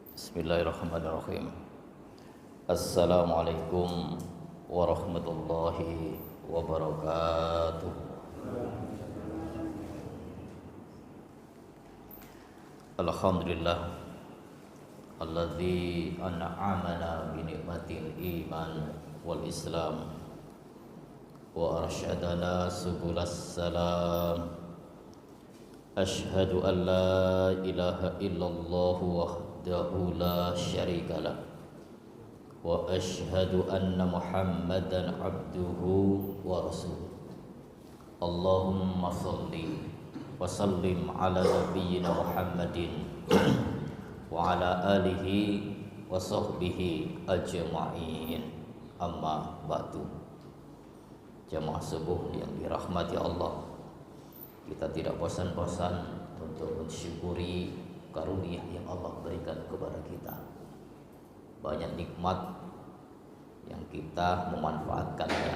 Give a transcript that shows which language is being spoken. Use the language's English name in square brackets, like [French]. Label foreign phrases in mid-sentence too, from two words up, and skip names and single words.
[Arabic] بسم الله الرحمن الرحيم. السلام عليكم ورحمة الله وبركاته. الحمد لله الذي أنعمنا بنعمة الإيمان والإسلام وأرشدنا سبل السلام. أشهد أن لا إله إلا الله وحده لا شريك له وأشهد أن محمدا عبده ورسوله. اللهم صل وسلم على نبينا محمد وعلى آله وصحبه أجمعين. أما بعد. [Indonesian] Jamaah subuh yang dirahmati Allah, kita tidak bosan-bosan untuk mensyukuri karunia yang Allah berikan kepada kita. Banyak nikmat yang kita memanfaatkannya.